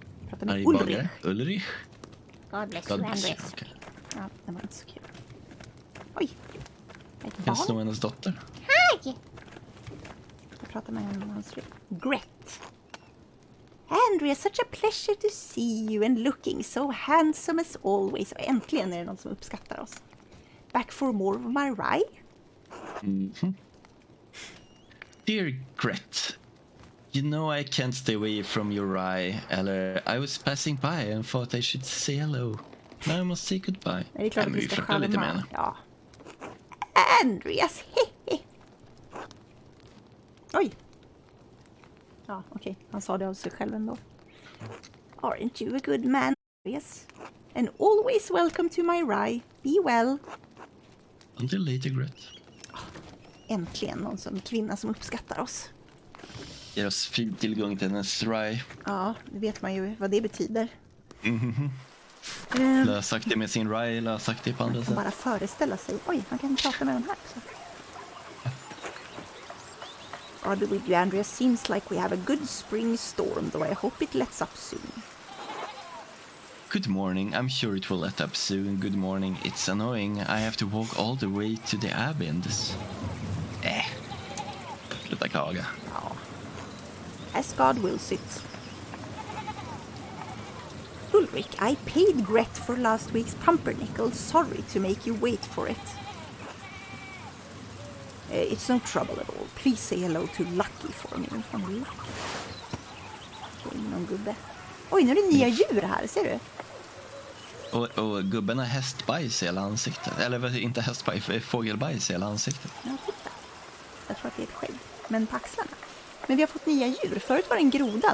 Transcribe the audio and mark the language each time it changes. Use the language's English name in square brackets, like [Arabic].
[Swedish] Prata med Ulrich. Ulrich? [English] God bless you, Andreas. [Swedish] Ja, det var inte så kul. Oj. Kan slå hennes dotter. Hej! Jag pratar med henne om hans fru. Gret. [English] Andreas, such a pleasure to see you and looking so handsome as always. [Swedish] Och äntligen är det någon som uppskattar oss. [English] Back for more of my rye? Mm-hmm. Dear Gret, you know I can't stay away from your rye, eller I was passing by and thought I should say hello. Now I must say goodbye. [Swedish] Är det klart att vi ska skälla lite med henne. Ja. Andreas, hehe. Oj. Ja, okej. Han sa det av sig själv ändå. [English] Aren't you a good man, Andreas? And always welcome to my rye. Be well. Until later, Gret. [Swedish] Äntligen någon kvinna som uppskattar oss. Ger oss fri tillgång till hennes rye. Ja, det vet man ju vad det betyder. Mm-hmm. Lösaktig med sin rye, lösaktig på andra Man sätt. kan bara föreställa sig. Oj, man kan prata med den här också. [English] God be with you, Andreas. Seems like we have a good spring storm, though I hope it lets up soon. Good morning. I'm sure it will let up soon. Good morning. It's annoying. I have to walk all the way to the abbey in this. [Swedish] Sluta klaga. [English] Ja. As God wills it. Ulrich, I paid Gret for last week's pumpernickel. Sorry to make you wait for it. It's no trouble at all. Please say hello to Lucky for me. [Swedish] Vem fan är Lucky? Det är någon gubbe. Oj, nu är det nya djur här, ser du? Och gubben har hästbajs i hela ansiktet. Eller inte hästbajs, fågelbajs i hela ansiktet. Ja, titta. Jag tror att det är ett skägg. Men på axlarna. Men vi har fått nya djur. Förut var det en groda.